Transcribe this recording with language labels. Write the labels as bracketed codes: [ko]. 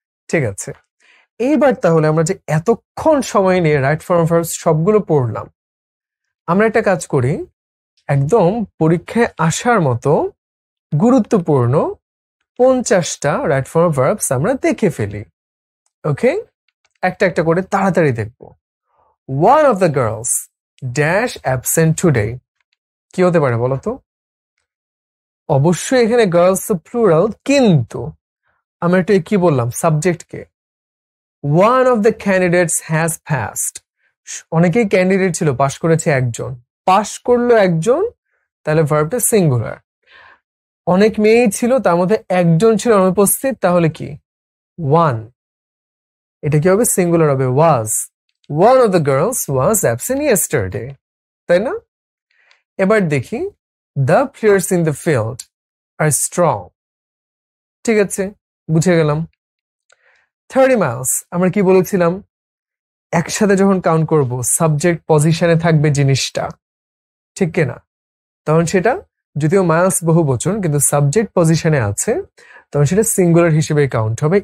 [bn] ঠিক আছে, এইবার তাহলে আমরা যে এতক্ষণ সময় নিয়ে রাইট ফর্ম ভার্বস সবগুলো পড়লাম, আমরা একটা কাজ করি, একদম পরীক্ষায় আসার মতো গুরুত্বপূর্ণ 50টা রাইট ফর্ম ভার্বস আমরা দেখে ফেলি। ওকে, একটা একটা করে তাড়াতাড়ি দেখবো। [en] One of the girls dash absent today, [bn] কি হতে পারে বলতো? অবশ্যই এখানে গার্লস প্লুরাল, কিন্তু আমরা একটু কি বললাম, সাবজেক্টকে। [en] One of the candidates has passed, [bn] অনেকেই ক্যান্ডিডেট ছিল, পাশ করেছে একজন, পাশ করলো একজন, তাহলে ভার্বটা সিঙ্গুলার। অনেক মেয়েই ছিল, তার মধ্যে একজন ছিল অনুপস্থিত, তাহলে কি, ওয়ান, এটা কি হবে, সিঙ্গুলার হবে, ওয়াজ। [en] One of the girls was absent yesterday, [bn] তাই না? এবার দেখি, [en] the players in the field are strong, [bn] ঠিক আছে, বুঝে গেলাম। 30 miles আমরা কি বলেছিলাম, একসাথে যখন কাউন্ট করব সাবজেক্ট পজিশনে থাকবে জিনিসটা, ঠিক কিনা? তখন সেটা যদিও মাইলস বহু বচন কিন্তু সাবজেক্ট পজিশনে আছে, তখন সেটা সিঙ্গুলার হিসেবে কাউন্ট হবে।